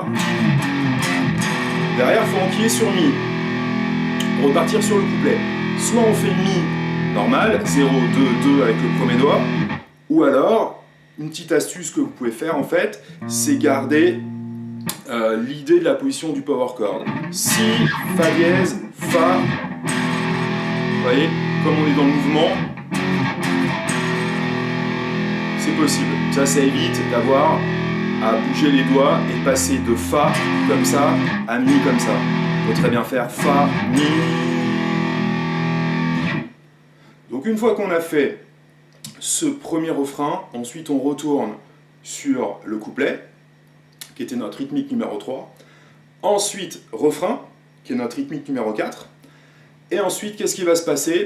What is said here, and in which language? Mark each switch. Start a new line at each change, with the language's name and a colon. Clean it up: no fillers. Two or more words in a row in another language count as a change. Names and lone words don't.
French: Derrière, il faut enquiller sur Mi. Repartir sur le couplet. Soit on fait Mi normal, 0, 2, 2 avec le premier doigt, ou alors... Une petite astuce que vous pouvez faire en fait, c'est garder l'idée de la position du power chord. Si, fa dièse, fa. Vous voyez, comme on est dans le mouvement, c'est possible. Ça évite d'avoir à bouger les doigts et passer de fa comme ça à mi comme ça. On peut très bien faire fa, mi. Donc une fois qu'on a fait ce premier refrain, ensuite on retourne sur le couplet, qui était notre rythmique numéro 3, ensuite refrain, qui est notre rythmique numéro 4, et ensuite qu'est-ce qui va se passer?